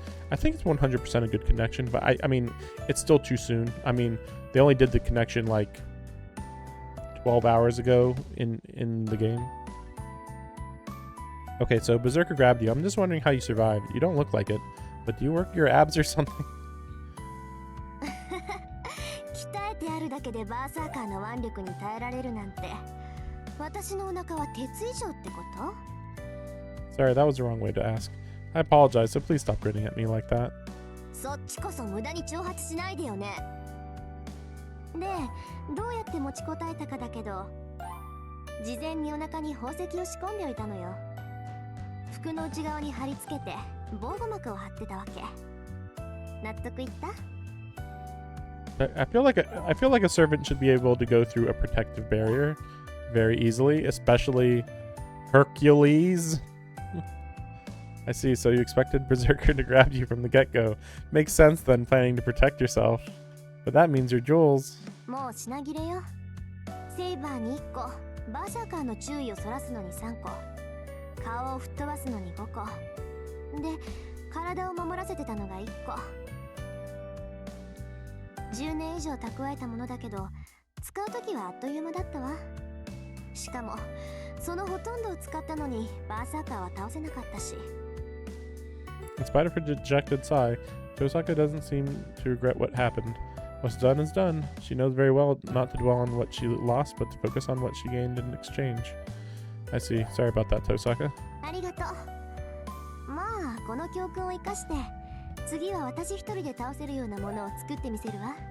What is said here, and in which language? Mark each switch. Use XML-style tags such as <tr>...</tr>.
<en>I think it's 100% a good connection, but I mean, it's still too soon. I mean, they only did the connection like 12 hours ago in the game. Okay, so Berserker grabbed you. I'm just wondering how you survived. You don't look like it, but do you work your abs or something?</en> <ja>鍛えてあるだけでバーサーカーの腕力に耐えられるなんて、私のお腹は鉄以上ってこと？</ja> <en>Sorry, that was the wrong way to ask. I apologize, so please stop grinning at me like that.</en> <ja>そっちこそ無駄に挑発しないでよね。で、どうやって持ちこたえたかだけど、事前にお腹に宝石を仕込んでおいたのよ。服の内側に貼り付けて防護膜を張ってたわけ。納得いった？</ja> <en>I feel like a servant should be able to go through a protective barrier very easily, especially Hercules. I see, so you expected Berserker to grab you from the get-go. Makes sense then, planning to protect yourself. But that means your jewels.</en> <ja>もう品切れよ。セイバーに1個、バーサーカーの注意をそらすのに3個、顔を吹っ飛ばすのに5個。で、体を守らせてたのが1個。 10年以上蓄えたものだけど、使うときはあっという間だったわ。しかも、そのほとんどを使ったのにバーサーカーは倒せなかったし。</ja> <en>In spite of her dejected sigh, Tosaka doesn't seem to regret what happened. What's done is done. She knows very well not to dwell on what she lost, but to focus on what she gained in exchange. I see. Sorry about that, Tosaka.</en> <ja>ありがとう。まあ、この教訓を生かして、次は私一人で倒せるようなものを作ってみせるわ。</ja>